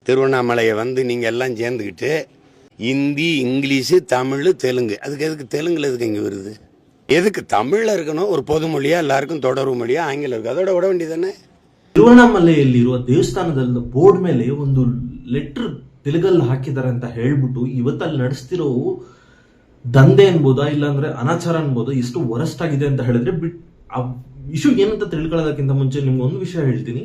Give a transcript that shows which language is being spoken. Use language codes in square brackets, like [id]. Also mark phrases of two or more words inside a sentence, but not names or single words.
[ta] திருவண்ணாமலையை நீங்கள் எல்லாம் சேர்ந்துக்கிட்டு ஹிந்தி, இங்கிலீஷு, தமிழ், தெலுங்கு, அதுக்கு எதுக்கு தெலுங்குல எதுக்கு இங்கே வருது? எதுக்கு தமிழில் இருக்கணும்? ஒரு பொது மொழியாக எல்லாருக்கும் தொடர்பு மொழியாக ஆங்கிலம் இருக்குது, அதோட விட வேண்டியதானே. [kn] ತಿರುವಣ್ಣಾಮಲೆಯಲ್ಲಿರುವ ದೇವಸ್ಥಾನದ ಬೋರ್ಡ್ ಮೇಲೆ ಒಂದು ಲೆಟರ್ ತೆಲುಗಲ್ಲಿ ಹಾಕಿದ್ದಾರೆ ಅಂತ ಹೇಳ್ಬಿಟ್ಟು ಇವತ್ತಲ್ಲಿ ನಡೆಸ್ತಿರೋ ದಂಧೆ ಅನ್ಬೋದಾ ಇಲ್ಲಾಂದ್ರೆ ಅನಾಚಾರ ಅನ್ಬೋದಾ ಎಷ್ಟು ವರಸ್ಟ್ ಆಗಿದೆ ಅಂತ ಹೇಳಿದ್ರೆ ಆ ಇಶ್ಯೂ ಏನಂತ ತಿಳ್ಕೊಳ್ಳೋದಕ್ಕಿಂತ ಮುಂಚೆ ನಿಮ್ಗೆ ಒಂದು ವಿಷಯ ಹೇಳ್ತೀನಿ.